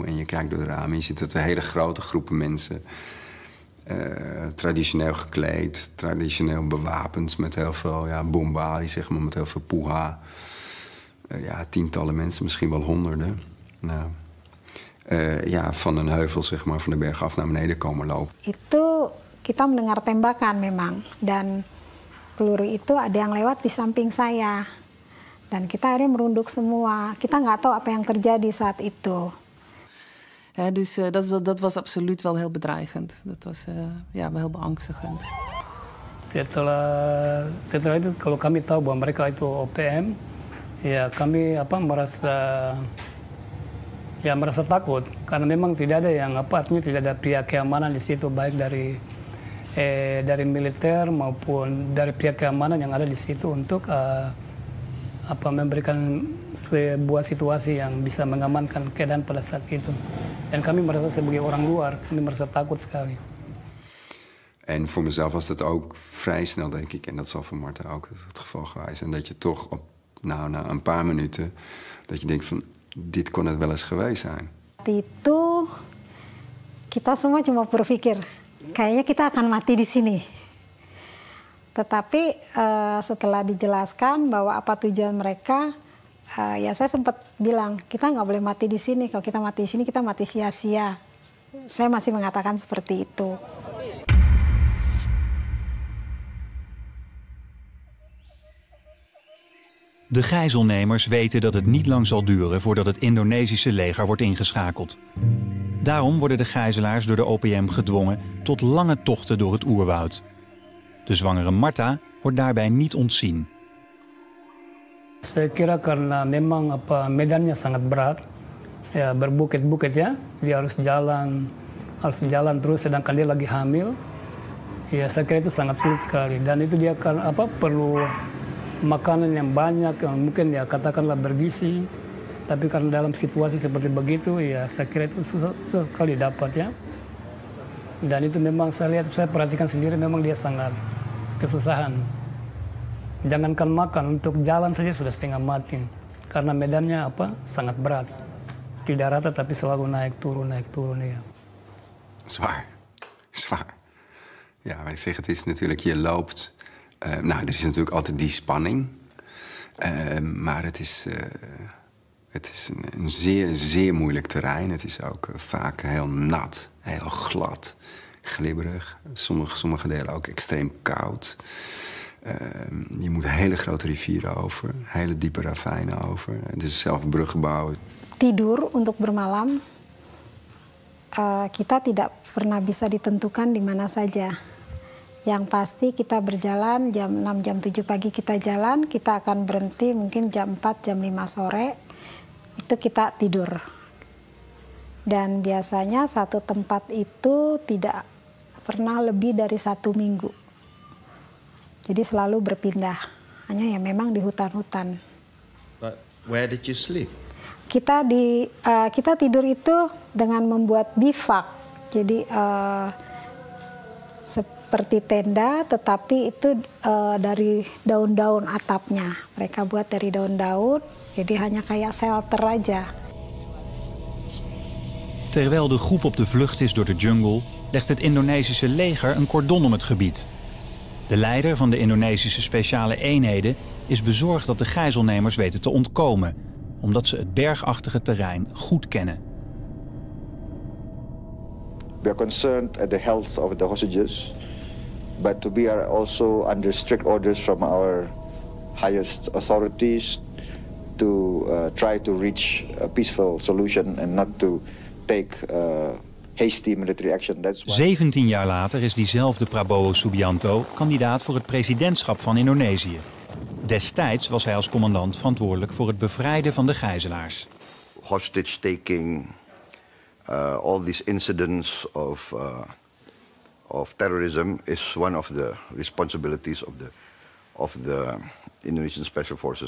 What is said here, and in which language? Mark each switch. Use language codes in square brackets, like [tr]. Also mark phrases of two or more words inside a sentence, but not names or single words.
[nl] En je kijkt door de ramen en je ziet dat er hele grote groepen mensen... traditioneel gekleed, traditioneel bewapend met heel veel bombali, zeg maar, met heel veel puha. Tientallen mensen, misschien wel honderden. Van een heuvel, zeg maar, van de berg af naar beneden komen lopen. [id] Itu kita mendengar tembakan memang, dan peluru itu ada yang lewat di samping saya. Dan kita akhirnya merunduk semua. Kita nggak tahu apa yang terjadi saat itu. [nl] Dus dat was absoluut wel heel bedreigend. Dat was wel heel beangstigend. [id] Setelah itu kalau kami tahu bahwa mereka itu OPM, ya kami merasa takut karena memang tidak ada yang artinya tidak ada pihak keamanan di situ, baik dari militer maupun dari pihak keamanan yang ada di situ untuk memberikan sebuah situasi yang bisa mengamankan keadaan pada saat itu. Dan kami merasa sebagai orang luar, kami merasa takut sekali. [nl] En voor mezelf was dat ook vrij snel, denk ik, en dat zal voor Martha ook het geval geweest. En dat je toch na een paar minuten, dat je denkt van, dit kon het wel eens geweest zijn. [id] Itu kita semua cuma berpikir, kayaknya kita akan mati di sini. Tetapi setelah dijelaskan bahwa apa tujuan mereka, ya saya sempat bilang, kita nggak boleh mati di sini. Kalau kita mati di sini, kita mati sia-sia. Saya masih mengatakan seperti itu. [nl] De gijzelnemers weten dat het niet lang zal duren voordat het Indonesische leger wordt ingeschakeld. Daarom worden de gijzelaars door de OPM gedwongen tot lange tochten door het oerwoud. De zwangere Marta wordt daarbij niet ontzien. [id] Saya kira karena memang medannya sangat berat, ya berbukit-bukit ya, dia harus jalan terus sedangkan dia lagi hamil. Ya saya kira itu sangat sulit sekali dan itu dia perlu makanan yang banyak yang mungkin ya katakanlah bergizi, tapi karena dalam situasi seperti begitu ya saya kira itu susah sekali dapat ya. Dan itu memang saya perhatikan sendiri memang dia sangat kesusahan. Jangankan makan, untuk jalan saja sudah setengah mati karena medannya sangat berat. Tidak rata tapi selalu naik turun ya. [nl] Zwaar. Ja, wij zeggen het is natuurlijk, je loopt. Nou, er is natuurlijk altijd die spanning. Maar het is een zeer, zeer moeilijk terrein. Het is ook vaak heel nat, heel glad, glibberig. Sommige delen ook extreem koud. Je moet hele grote rivieren over, hele diepe ravijnen over. Dus zelf bruggen bouwen. [id] Tidur untuk bermalam, kita tidak pernah bisa ditentukan di mana saja. Yang pasti kita berjalan jam 6, jam 7 pagi kita jalan, kita akan berhenti mungkin jam 4, jam 5 sore, itu kita tidur. Dan biasanya satu tempat itu tidak pernah lebih dari 1 minggu. Jadi selalu berpindah, hanya ya memang di hutan-hutan. [en] But where did you sleep? [id] Kita tidur itu dengan membuat bivak, jadi seperti tenda, tetapi itu dari daun-daun atapnya. Mereka buat dari daun-daun, jadi hanya kayak shelter aja. [nl] Terwijl de groep op de vlucht is door de jungle, legt het Indonesische leger een cordon om het gebied. De leider van de Indonesische speciale eenheden is bezorgd dat de gijzelnemers weten te ontkomen, omdat ze het bergachtige terrein goed kennen. [en] We are concerned at the health of the hostages, but we are also under strict orders from our highest authorities to try to reach a peaceful solution and not to take hasty military action. That's why... [nl] 17 jaar later is diezelfde Prabowo Subianto kandidaat voor het presidentschap van Indonesië. Destijds was hij als commandant verantwoordelijk voor het bevrijden van de gijzelaars. [en] Hostage taking, all these incidents of terrorism is one of the responsibilities of the Indonesian Special Forces.